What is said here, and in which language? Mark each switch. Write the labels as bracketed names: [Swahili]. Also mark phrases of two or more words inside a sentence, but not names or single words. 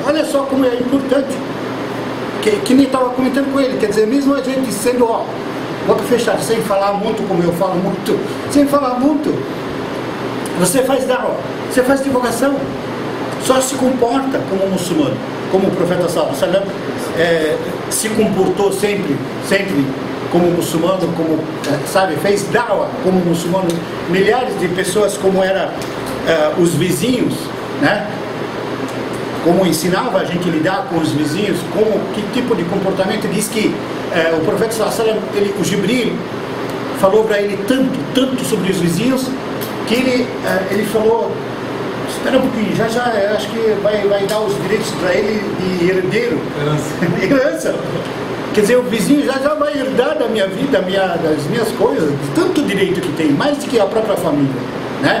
[Portuguese] Olha só como é importante, que nem estava comentando com ele, quer dizer, mesmo a gente sendo, boca fechada, sem falar muito como eu falo muito, sem falar muito, você faz dawa, você faz divulgação, só se comporta como um muçulmano, como o profeta [Arabic] صلى الله عليه وسلم [Portuguese] se comportou sempre como muçulmano, como, sabe, fez dawa como muçulmano. Milhares de pessoas, como eram os vizinhos, né? como ensinava a gente a lidar com os vizinhos, que tipo de comportamento. Diz que o profeta [Arabic] صلى الله عليه وسلم, [Portuguese] o Jibril falou para ele tanto sobre os vizinhos, que ele falou: espera um pouquinho, já acho que vai dar os direitos para ele de herdeiro. Herança. Quer dizer, o vizinho já vai herdar da minha vida, das minhas coisas, de tanto direito que tem, mais do que a própria família, né?